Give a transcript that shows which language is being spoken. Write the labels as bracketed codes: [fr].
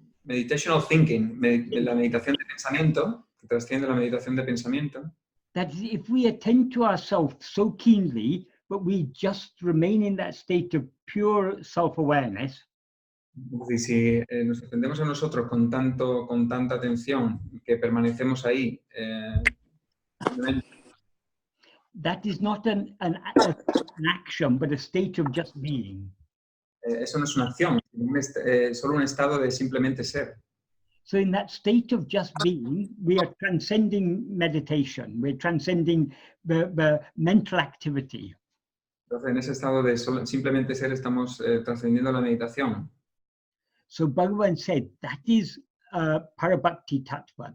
[en] meditational thinking, [es] la meditación de pensamiento, que trasciende la meditación de pensamiento, [en] that if we attend to ourselves so keenly, but we just remain in that state of pure self-awareness, [es] es decir, si nos atendemos a nosotros con tanta atención, que permanecemos ahí, simplemente, [en] that is not an action, but a state of just being. [es] eso no es una acción, solo un estado de simplemente ser. [en] So in that state of just being, we are transcending meditation. We're transcending the mental activity. [es] Entonces, en ese estado de simplemente ser estamos trascendiendo la meditación. [en] So Bhagavan said that is Parabhakti Tattva.